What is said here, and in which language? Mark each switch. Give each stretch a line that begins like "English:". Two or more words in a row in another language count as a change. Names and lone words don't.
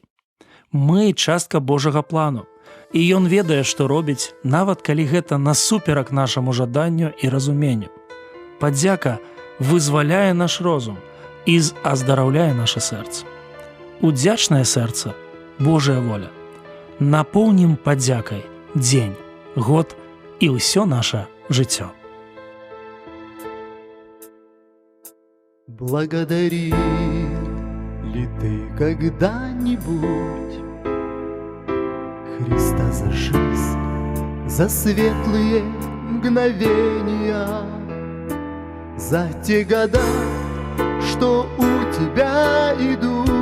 Belarusian: Мы частка Божага плану, і Ён ведае, што робіць, нават калі гэта насуперак нашаму жаданню і разуменню. Падзяка вызваляе наш розум і аздараўляе наша сэрца. Удзячнае сэрца – Божая воля. Напоўнім падзякай дзень, год і ўсё наша жыццё.
Russian: Благодарил ли ты когда-нибудь Христа за жизнь, за светлые мгновения, за те года, что у тебя идут,